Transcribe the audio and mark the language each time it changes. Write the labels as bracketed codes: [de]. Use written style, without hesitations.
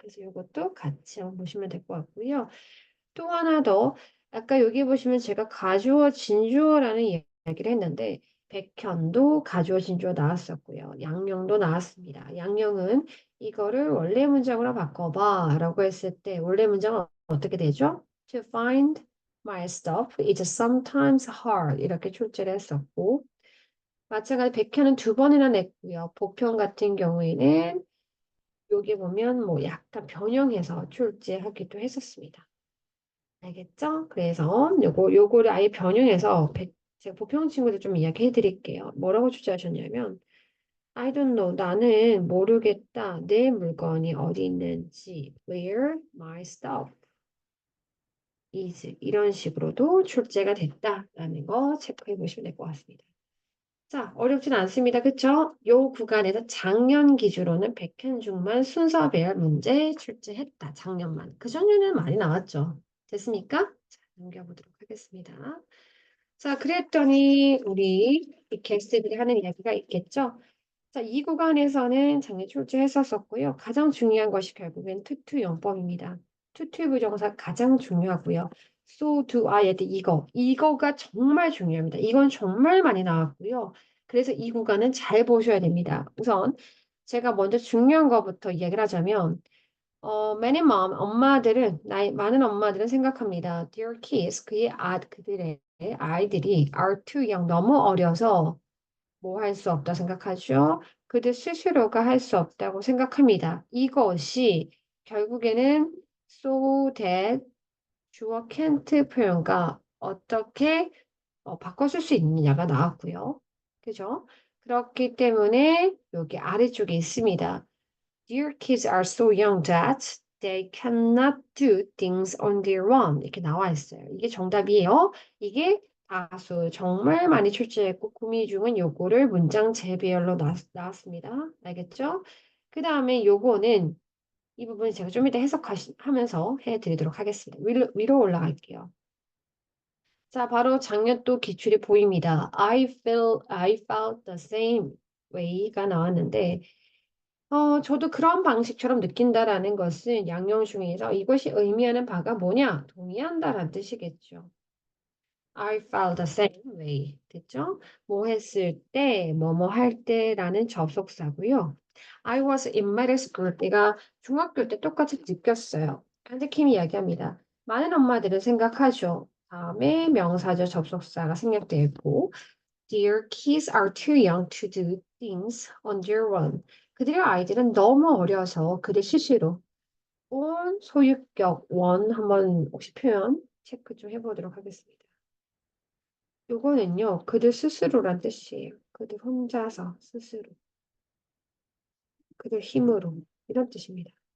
[ko] 그래서 이것도 같이 한번 보시면 될 것 같고요. 또 하나 더, 아까 여기 보시면 제가 가주어, 진주어라는 이야기를 했는데, 백현도 가주어, 진주어 나왔었고요. 양령도 나왔습니다. 양령은 이거를 원래 문장으로 바꿔봐 라고 했을 때, 원래 문장은 어떻게 되죠? [en] To find my stuff is sometimes hard. [ko] 이렇게 출제를 했었고, 마찬가지 백현은 두 번이나 냈고요. 보편 같은 경우에는 여기 보면 뭐 약간 변형해서 출제하기도 했었습니다. 알겠죠? 그래서 요거를 아예 변형해서 제가 보평 친구들 좀 이야기해 드릴게요. 뭐라고 출제하셨냐면 [en] I don't know. [ko] 나는 모르겠다. 내 물건이 어디 있는지. [en] Where my stuff is. [ko] 이런 식으로도 출제가 됐다라는 거 체크해 보시면 될 것 같습니다. 자, 어렵진 않습니다. 그쵸? 요 구간에서 작년 기준으로는 100현 중만 순서 배열 문제 출제했다. 작년만. 그 전에는 많이 나왔죠. 됐습니까? 자, 넘겨보도록 하겠습니다. 자, 그랬더니 우리 이 게스트들이 하는 이야기가 있겠죠? 자, 이 구간에서는 작년 출제했었었고요. 가장 중요한 것이 결국엔 투투 용법입니다. 투투 부정사 가장 중요하고요. [en] So do I at [ko] 이거가 정말 중요합니다. 이건 정말 많이 나왔고요. 그래서 이 구간은 잘 보셔야 됩니다. 우선 제가 먼저 중요한 것부터 이야기를 하자면 [en] many mom [ko] 엄마들은 많은 엄마들은 생각합니다. [en] Their kids [ko] 그들의 아이들이 [en] are too young [ko] 너무 어려서 뭐 할 수 없다 생각하죠. 그들 스스로가 할 수 없다고 생각합니다. 이것이 결국에는 so that 주어 can't 표현과 어떻게 바꿔줄 수 있느냐가 나왔고요. 그죠? 그렇기 때문에 여기 아래쪽에 있습니다. [en] Dear kids are so young that they cannot do things on their own. [ko] 이렇게 나와 있어요. 이게 정답이에요. 이게 다수 정말 많이 출제했고 구미 중은 요거를 문장 재배열로 나왔습니다. 알겠죠? 그 다음에 요거는 이 부분 제가 좀 이따 해석하면서 해드리도록 하겠습니다. 위로 올라갈게요. 자, 바로 작년 또 기출이 보입니다. [en] I felt the same way [ko] 가 나왔는데 저도 그런 방식처럼 느낀다라는 것은 양형 중에서 이것이 의미하는 바가 뭐냐? 동의한다라는 뜻이겠죠. [en] I felt the same way. 됐죠? [ko] 뭐 했을 때, 뭐뭐 할 때라는 접속사고요. [en] I was in middle school. [ko] 내가 중학교 때 똑같이 느꼈어요. 한드킴이 이야기합니다. 많은 엄마들은 생각하죠. 다음에 명사절 접속사가 생략되어 있고 [en] Their kids are too young to do things on their own. [ko] 그들의 아이들은 너무 어려서 그들 스스로 온 소유격 원 한번 혹시 표현 체크 좀 해보도록 하겠습니다. 요거는요, 그들 스스로란 뜻이에요. 그들 혼자서 스스로, 그들 힘으로 이런 뜻입니다.